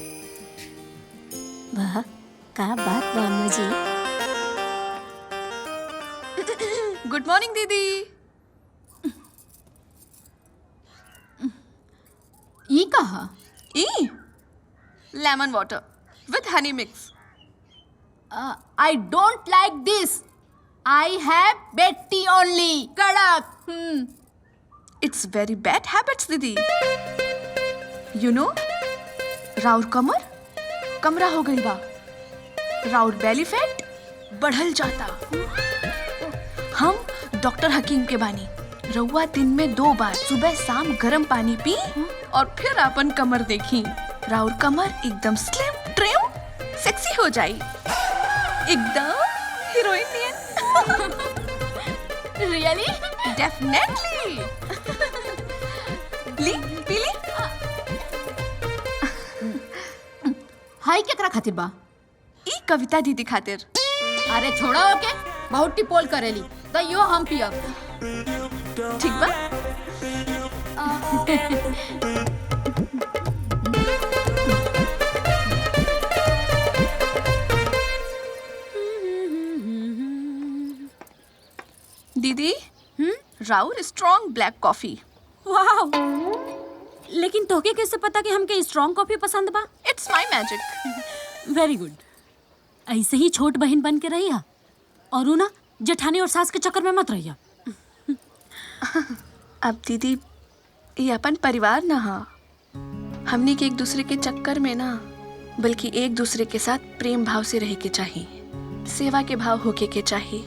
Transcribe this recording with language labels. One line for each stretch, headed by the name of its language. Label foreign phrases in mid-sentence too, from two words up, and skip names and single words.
Bhojpuri: वाह, का बात बा अम्मा जी।
English: Good morning दीदी।
Bhojpuri: ये कहा?
English: ई lemon water with honey mix. I don't like this. I have bed tea only. कड़क। It's very bad habits दीदी। You know,
Bhojpuri: राउर कमरा हो गई बा। राउर बेली फैट बढ़ल जाता। हम डॉक्टर हकीम के बानी। रउआ दिन में 2 बार सुबह शाम गर्म पानी पी और फिर अपन कमर देखी। राउर कमर एकदम
English: slim trim sexy
Bhojpuri: हो जाई, एकदम हीरोइन नियन।
English: रियली?
Bhojpuri: डेफिनेटली। ली पी ली। हाई केकरा खातिर बा? ई कविता दीदी खातिर। अरे छोड़ा ओके, बहुत टिपोल करेली। तो यो हम पियब। ठीक बा। दीदी, राउर
English: strong black coffee.
Bhojpuri: वाह, लेकिन तोके कैसे पता कि हमके
English: strong coffee
Bhojpuri: पसंद बा?
English: It's my magic. Very good.
Bhojpuri: ऐसे ही छोट बहन बन के रहिया और उ ना जेठानी और सास के चक्कर में मत रहिया। अब दीदी, ये अपन परिवार ना हा। हमने के एक दूसरे के चक्कर में ना, बल्कि एक दूसरे के साथ प्रेम भाव से रहे के चाहिए, सेवा के भाव होके के चाहिए।